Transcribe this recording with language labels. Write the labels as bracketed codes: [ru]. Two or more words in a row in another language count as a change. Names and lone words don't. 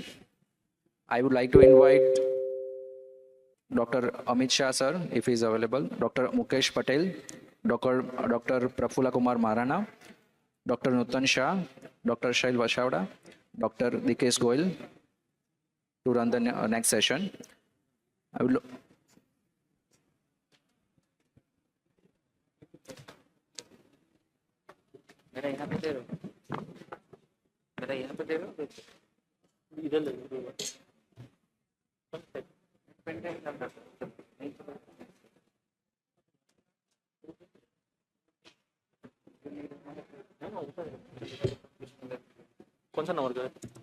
[en] I would like to invite Dr. Amit Shah, sir, if he is available, Dr. Mukesh Patel, Dr. Prafula Kumar Marana, Dr. Nutan Shah, Dr. Shail Vashawda, Dr. Dikesh Goyal to run the next session. I will [hi] मेरा यहाँ पे दे रहा हूँ, मेरा यहाँ पे दे रहा हूँ, इधर ले लो। कौन सा नंबर का है?